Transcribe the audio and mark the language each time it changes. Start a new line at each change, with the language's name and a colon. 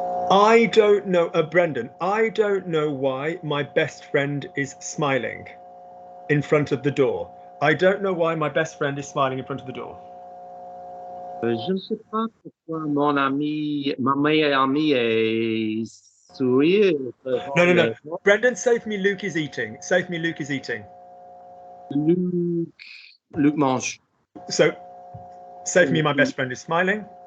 English: I don't know, Brendan, I don't know why my best friend is smiling in front of the door. I don't know why my best friend is smiling in front of the door.
French: Je ne sais pas pourquoi ma meilleure amie est sourire.
English: No. Brendan, say for me Luke is eating. Say for me Luke is eating.
French: Luke mange.
English: So, say for me my best friend is smiling.